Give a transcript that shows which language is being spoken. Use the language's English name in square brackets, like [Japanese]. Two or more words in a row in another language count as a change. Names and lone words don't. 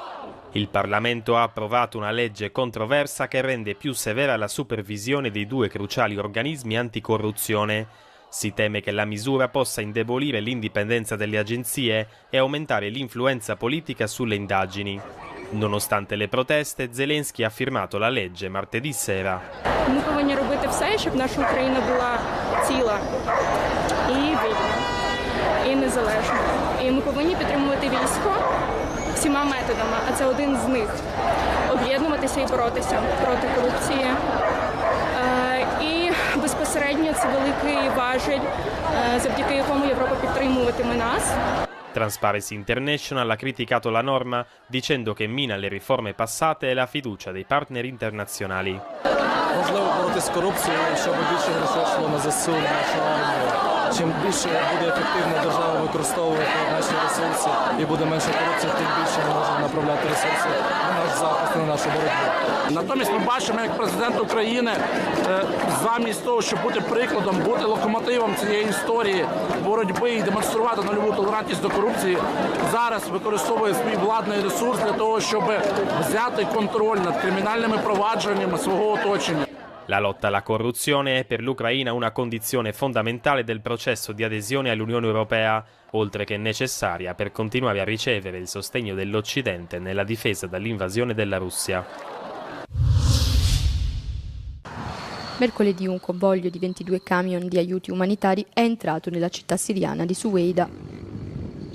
[Italian] Il Parlamento ha approvato una legge controversa che rende più severa la supervisione dei due cruciali organismi anticorruzione. Si teme che la misura possa indebolire l'indipendenza delle agenzie e aumentare l'influenza politica sulle indagini. Nonostante le proteste, Zelensky ha firmato la legge martedì sera. [Ukrainian] Ми повинні робити все, щоб наша Україна була ціла і вільна, і незалежна. І ми повинні підтримувати військо всіма методами, а це один з них. Об'єднуватися і боротися проти корупції. І безпосередньо це великий важіль, завдяки якому Європа підтримуватиме нас. [Italian] Transparency International ha criticato la norma dicendo che mina le riforme passate e la fiducia dei partner internazionali. [Ukrainian] Важливо боротися з корупцією, щоб більше грошей йшло на ЗСУ, на нашу армію. Чим більше буде ефективно держава використовувати наші ресурси і буде менше корупції, тим більше ми можемо направляти ресурси на наш захист і на нашу боротьбу. Натомість ми бачимо, як президент України замість того, щоб бути прикладом, бути локомотивом цієї історії боротьби і демонструвати нульову толерантність до корупції, зараз використовує свій владний ресурс для того, щоб взяти контроль над кримінальними провадженнями свого оточення. [Italian] La lotta alla corruzione è per l'Ucraina una condizione fondamentale del processo di adesione all'Unione Europea, oltre che necessaria per continuare a ricevere il sostegno dell'Occidente nella difesa dall'invasione della Russia. Mercoledì un convoglio di 22 camion di aiuti umanitari è entrato nella città siriana di Suweida.